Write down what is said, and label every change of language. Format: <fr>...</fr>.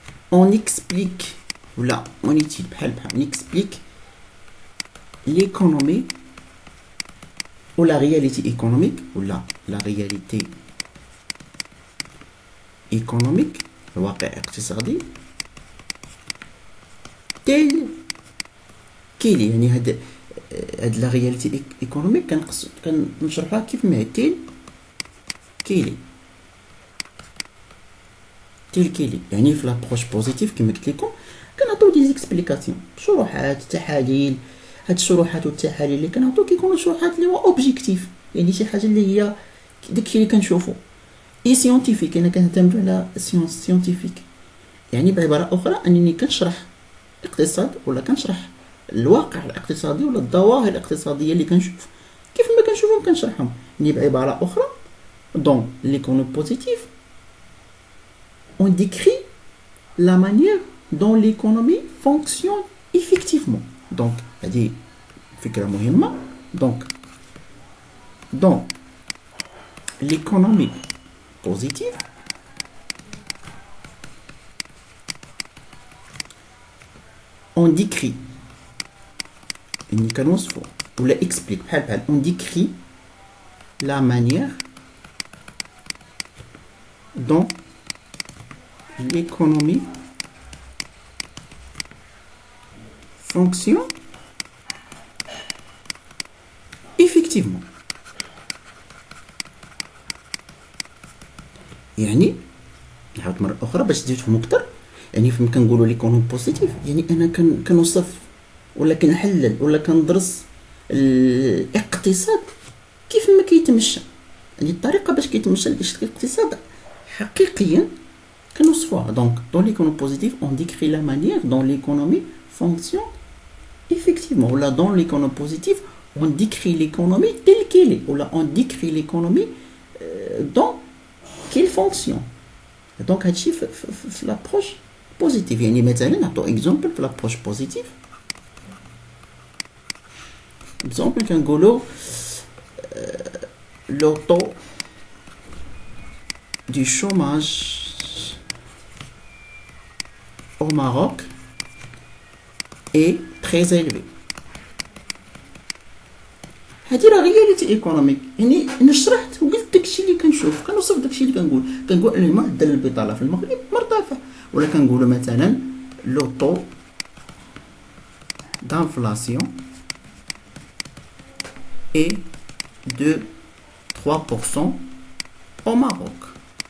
<fr>on explique, là, on explique l'économie ou la réalité économique, ou la réalité économique,</fr> <ar>الواقع اقتصادي</ar> <fr>تيل كيلي.</fr> <ar>يعني هاد لا رياليتي ايكونوميك كنشرحها كيف ما هي تيل كيلي. يعني في لابروش بوزيتيف كما قلت لكم كنعطيو دي زيكسبليكاسيون، شروحات، تحاليل. هاد الشروحات والتحاليل اللي كنعطيو كيكونوا شروحات اللي هو اوبجيكتيف، يعني شي حاجه اللي هي داكشي اللي كنشوفو. اي سيونتيفيك، انا كنعتمد على سيونس سيونتيفيك، يعني بعباره اخرى انني كنشرح الاقتصاد ولا كنشرح الواقع الاقتصادي ولا الظواهر الاقتصاديه اللي كنشوف كيف ما كنشوفهم كنشرحهم. يعني بعباره اخرى دون ليكونومي بوزيتيف</ar> <fr>on décrit la manière dont l'économie fonctionne effectivement.</fr> <ar>donc هذه فكره مهمه.</ar> <fr>donc dans l'économie positive on décrit ou la explique on décrit la manière dont l'économie fonctionne effectivement.</fr> <ar>يعني نعاود مرة أخرى باش تزيد تفهموا أكثر، يعني فين كنقولوا ليكونومي بوزيتيف يعني انا كنوصف ولا كنحلل ولا كندرس الاقتصاد كيف ما كيتمشى، يعني الطريقه باش كيتمشى الاقتصاد حقيقيا كنوصفوها.</ar> <fr>دونك dans l'économie positive on décrit la manière dont l'économie fonctionne effectivement, ou là dans l'économie positive on décrit l'économie telle qu'elle est, ou là on décrit l'économie dans qu'elle fonctionne. Donc</fr> <ar>هادشي في</ar> <fr>l'approche positive.</fr> <ar>يعني مثلا نعطو اكزومبل في l'approche positive.</ar> <fr>exemple</fr> <ar>كنقولو</ar> <fr>le taux du chômage au Maroc est très élevé.</fr> <ar>هادي راه رياليتي ايكونوميك، يعني انا شرحت وقلت داكشي اللي كنشوف، كنوصف داكشي اللي كنقول ان معدل البطاله في المغرب مرتفع، ولا كنقولوا مثلا لو طو</ar> <fr>d'inflation est de 3% au Maroc.</fr>